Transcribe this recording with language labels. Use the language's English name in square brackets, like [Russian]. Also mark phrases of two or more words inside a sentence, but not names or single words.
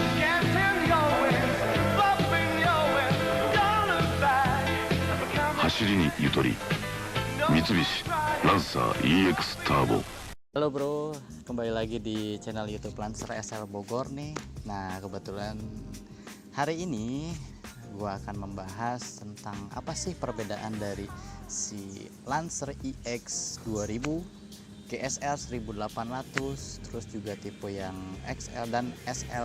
[Japanese] 走りにゆとり、三菱ランサー EX ターボ。 [Indonesian] Halo bro, kembali lagi di channel YouTube Lancer SL Bogor nih. Nah kebetulan hari ini gua akan membahas tentang apa sih perbedaan dari si Lancer EX 2000, GSR 1800, terus juga tipe yang XL dan SL.